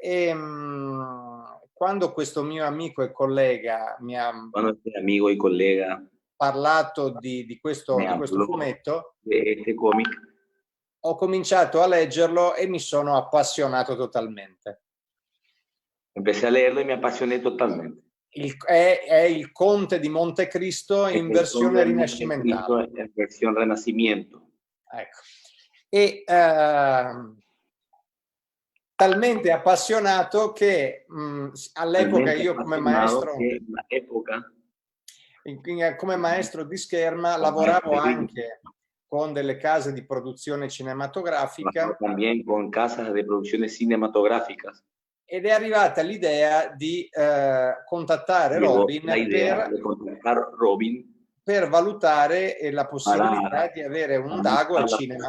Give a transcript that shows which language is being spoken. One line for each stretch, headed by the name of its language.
Italian: E quando questo mio amico e collega mi ha parlato di questo fumetto, ho cominciato a leggerlo e mi sono appassionato totalmente.
Spanish: Empecé a leerlo y me apasioné totalmente.
Italian: È il Conte di Montecristo in versione rinascimentale. In versione Renacimiento. Ecco. E talmente appassionato che all'epoca io come maestro di scherma lavoravo anche con delle case di produzione cinematografica.
Spanish: También con casas de producciones cinematográficas.
Italian: Ed è arrivata l'idea di contattare Robin per valutare la possibilità di avere un Dago al cinema.